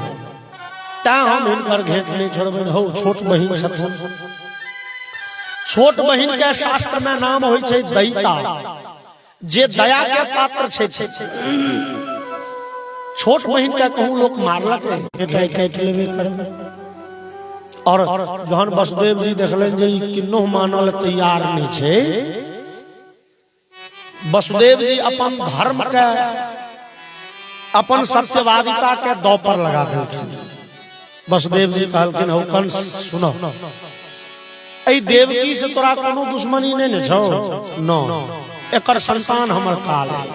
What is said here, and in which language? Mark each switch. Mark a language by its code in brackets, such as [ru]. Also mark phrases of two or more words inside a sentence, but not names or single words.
[mai] ता हम हिनकर घेट नहीं छोड़बे। हो छोट बहिन छथिन, छोट बहिन के शास्त्र में नाम होय छै दयिता, जे दया के पात्र छै। छोट बहिन के कहूं लोग मारलक बेटा काट लेबे करबे। और जहन वसुदेव जी देखलन जे किन्नो मानल तैयार नहीं छे, वसुदेव जी अपन धर्म के अपन सत्यवादिता के दौ पर लगा देलखिन। वसुदेव जी कहलखिन हो कंस सुनो, ऐ देवकी से तोरा कोनो दुश्मनी नहीं ने छौ, नो एकर संतान हमर काल है।